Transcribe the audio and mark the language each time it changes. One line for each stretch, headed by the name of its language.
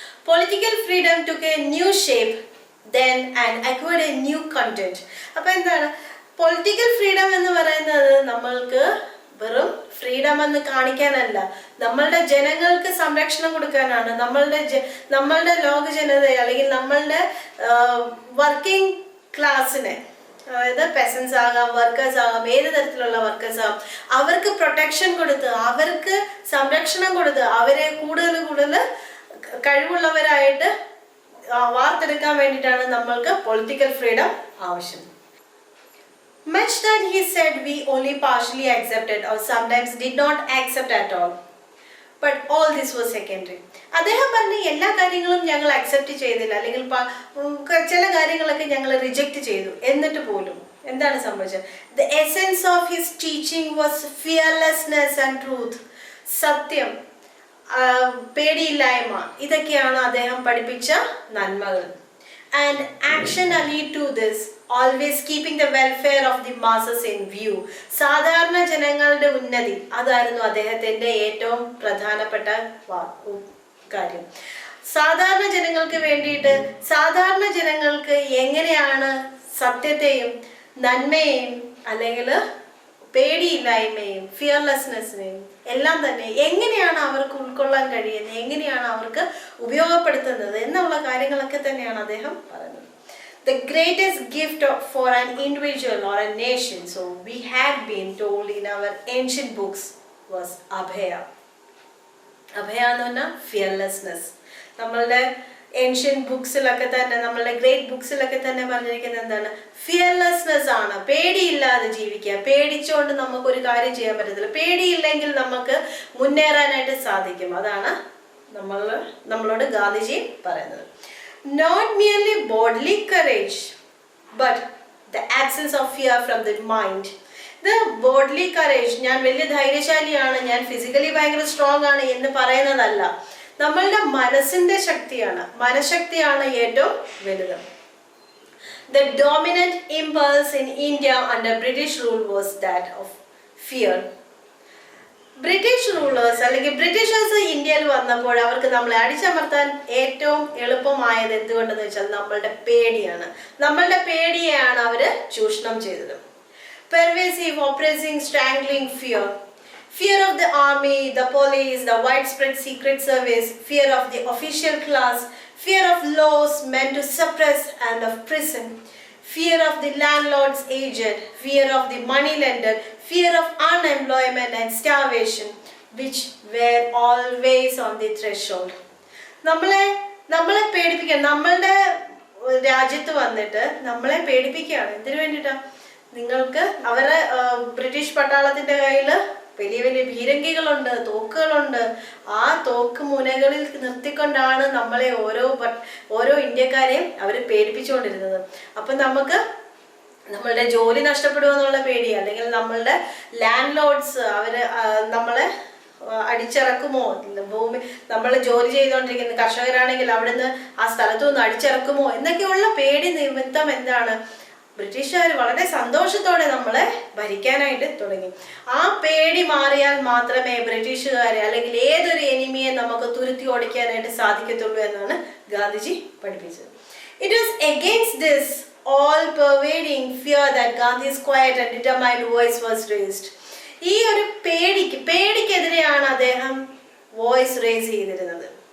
English: Political freedom took a new shape then and acquired a new content.
Malayalam: അപ്പോൾ എന്താണ് political freedom എന്ന് പറയുന്നത്? നമ്മൾക്ക് വെറും ഫ്രീഡം എന്ന് കാണിക്കാനല്ല, നമ്മളുടെ ജനങ്ങൾക്ക് സംരക്ഷണം കൊടുക്കാനാണ്. നമ്മളുടെ ലോക ജനതയെ അല്ലെങ്കിൽ നമ്മളുടെ വർക്കിംഗ് ക്ലാസ്സിനെ, അതായത് പെസൻസ് ആകാം, വർക്കേഴ്സ് ആകാം, ഏത് തരത്തിലുള്ള വർക്കേഴ്സ് ആകാം, അവർക്ക് പ്രൊട്ടക്ഷൻ കൊടുത്ത്, അവർക്ക് സംരക്ഷണം കൊടുത്ത്, അവരെ കൂടുതൽ കഴിവുള്ളവരായിട്ട് വാർത്തെടുക്കാൻ വേണ്ടിയിട്ടാണ് നമ്മൾക്ക് പൊളിറ്റിക്കൽ ഫ്രീഡം ആവശ്യം.
English: Much that he said we only partially accepted or sometimes did not accept at all. But all this was secondary.
Malayalam: അദ്ദേഹം പറഞ്ഞ എല്ലാ കാര്യങ്ങളും ഞങ്ങൾ അക്സെപ്റ്റ് ചെയ്തില്ല, അല്ലെങ്കിൽ ചില കാര്യങ്ങളൊക്കെ ഞങ്ങൾ റിജക്റ്റ് ചെയ്തു. എന്നിട്ട് പോലും എന്താണ് സംഭവിച്ചത്?
English: The essence of his teaching was fearlessness and truth.
Malayalam: സത്യം, പേടിയില്ലായ്മ, ഇതൊക്കെയാണ് അദ്ദേഹം പഠിപ്പിച്ച നന്മകൾ.
English: and action lead to this, always keeping the welfare of the masses in view.
Malayalam: സാധാരണ ജനങ്ങളുടെ ഉന്നതി അതായിരുന്നു അദ്ദേഹത്തിന്റെ ഏറ്റവും പ്രധാനപ്പെട്ട കാര്യം. സാധാരണ ജനങ്ങൾക്ക് വേണ്ടിയിട്ട് സാധാരണ ജനങ്ങൾക്ക് എങ്ങനെയാണ് സത്യത്തെയും നന്മയെയും അല്ലെങ്കിൽ പേടിയില്ലായ്മയും ഫിയർലെസ്നെസ്സിനെയും എല്ലാം തന്നെ എങ്ങനെയാണ് അവർക്ക് ഉൾക്കൊള്ളാൻ കഴിയുന്നത്, എങ്ങനെയാണ് അവർക്ക് ഉപയോഗപ്പെടുത്തുന്നത് എന്നുള്ള കാര്യങ്ങളൊക്കെ തന്നെയാണ് അദ്ദേഹം പറയുന്നത്.
English: The greatest gift for an individual or a nation, so we had been told in our ancient books, was abhaya.
Malayalam: Abhaya എന്ന് പറഞ്ഞാൽ ഫിയർലെസ്നെസ്. നമ്മളുടെ ഏൻഷ്യൻ ബുക്സിലൊക്കെ തന്നെ, നമ്മളുടെ ഗ്രേറ്റ് ബുക്സിലൊക്കെ തന്നെ പറഞ്ഞിരിക്കുന്നത് എന്താണ്? ഫിയർലെസ്നെസ് ആണ്. പേടിയില്ലാതെ ജീവിക്കുക. പേടിച്ചുകൊണ്ട് നമുക്കൊരു കാര്യം ചെയ്യാൻ പറ്റത്തില്ല. പേടിയില്ലെങ്കിൽ നമുക്ക് മുന്നേറാനായിട്ട് സാധിക്കും. അതാണ് നമ്മളോട് ഗാന്ധിജി പറയുന്നത്.
English: Not merely bodily courage, but the absence of fear from the mind. The bodily courage,
Malayalam: ഞാൻ വലിയ ധൈര്യശാലിയാണ്, ഞാൻ ഫിസിക്കലി ഭയങ്കര സ്ട്രോങ് ആണ് എന്ന് പറയുന്നതല്ല. നമ്മളുടെ മനസ്സിന്റെ ശക്തിയാണ്, മനഃശക്തിയാണ് ഏറ്റവും വലുത്.
English: The dominant impulse in India under British rule was that of fear.
Malayalam: British rulers അല്ലെങ്കിൽ ബ്രിട്ടീഷേഴ്സ് ഇന്ത്യയിൽ വന്നപ്പോൾ അവർക്ക് നമ്മളെ അടിച്ചമർത്താൻ ഏറ്റവും എളുപ്പമായത് എന്തുകൊണ്ടെന്ന് വെച്ചാൽ നമ്മളുടെ പേടിയാണ്. നമ്മളുടെ പേടിയെയാണ് അവര് ചൂഷണം ചെയ്തത്.
English: Pervasive, oppressing, strangling fear. Fear of the army, the police, the widespread secret service, fear of the official class, fear of laws meant to suppress and of prison, fear of the landlord's agent, fear of the moneylender, fear of unemployment and starvation, which were always on the threshold.
Malayalam: നമ്മളെ പേടിപ്പിക്കാൻ, നമ്മളുടെ രാജ്യത്ത് വന്നിട്ട് നമ്മളെ പേടിപ്പിക്കുകയാണ്. എന്തിനു വേണ്ടിയിട്ടാ? നിങ്ങൾക്ക് അവരെ ബ്രിട്ടീഷ് പട്ടാളത്തിന്റെ കയ്യിൽ വലിയ വലിയ ഭീരങ്കികളുണ്ട്, തോക്കുകളുണ്ട്. ആ തോക്ക് മുനകളിൽ നിർത്തിക്കൊണ്ടാണ് നമ്മളെ ഓരോ ഇന്ത്യക്കാരെയും അവർ പേടിപ്പിച്ചുകൊണ്ടിരുന്നത്. അപ്പം നമുക്ക് നമ്മളുടെ ജോലി നഷ്ടപ്പെടുമെന്നുള്ള പേടി, അല്ലെങ്കിൽ നമ്മളുടെ ലാൻഡ് ലോഡ്സ് അവര് നമ്മളെ അടിച്ചിറക്കുമോ, ഭൂമി നമ്മൾ ജോലി ചെയ്തുകൊണ്ടിരിക്കുന്ന കർഷകരാണെങ്കിൽ അവിടുന്ന് ആ സ്ഥലത്തു നിന്ന് അടിച്ചിറക്കുമോ എന്നൊക്കെയുള്ള പേടി നിമിത്തം എന്താണ്, ബ്രിട്ടീഷുകാർ വളരെ സന്തോഷത്തോടെ നമ്മളെ ഭരിക്കാനായിട്ട് തുടങ്ങി. ആ പേടി മാറിയാൽ മാത്രമേ ബ്രിട്ടീഷുകാരെ അല്ലെങ്കിൽ ഏതൊരു എനിമിയെ നമുക്ക് തുരുത്തി ഓടിക്കാനായിട്ട് സാധിക്കത്തുള്ളൂ എന്നാണ് ഗാന്ധിജി പഠിപ്പിച്ചത്.
English: It was against this all-pervading fear that Gandhi's quiet and determined voice was raised.
Malayalam: ഈ ഒരു പേടിക്കെതിരെയാണ് അദ്ദേഹം വോയിസ് റേസ് ചെയ്തിരുന്നത്.